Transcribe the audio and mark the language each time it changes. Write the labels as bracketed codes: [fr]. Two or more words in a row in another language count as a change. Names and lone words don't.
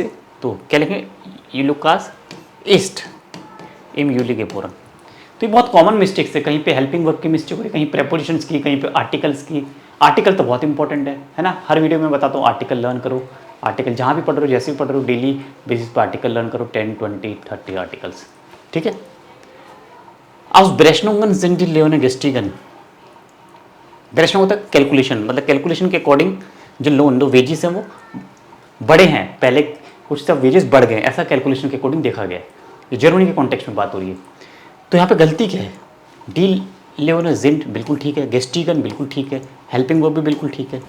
[hi] तो क्या लिखेंगे, ये लुकास [de] ist im Juli geboren. [hi] तो ये बहुत [en] common mistakes [hi] है, कहीं पे [en] helping verb [hi] की मिस्टेक हो रही है, कहीं प्रेपोजिशंस की, कहीं पे आर्टिकल्स की. आर्टिकल तो बहुत इंपॉर्टेंट है ना. हर वीडियो में बताता हूँ [en] article learn [hi] करो. आर्टिकल जहाँ भी पढ़ रहे हो, जैसे भी पढ़ रहे हो, [en] daily basis [hi] पर [en] article learn [hi] करो, 10, 20, 30 आर्टिकल्स. ठीक है. [de] aus Berechnungen sind die Löhne gestiegen. [hi] बेरेशनिंग होता है कैलकुलेशन, मतलब कैलकुलेशन के अकॉर्डिंग जो लोन, जो वेजेस हैं वो बड़े हैं. पहले कुछ सब वेजेस बढ़ गए, ऐसा कैलकुलेशन के अकॉर्डिंग देखा गया है. ये जर्मनी के कॉन्टेक्स्ट में बात हो रही है. तो यहाँ पे गलती क्या है, [de] die Löhne sind [hi] बिल्कुल ठीक है, गेस्टिगन बिल्कुल ठीक है, [en] helping verb [hi] भी बिल्कुल ठीक है.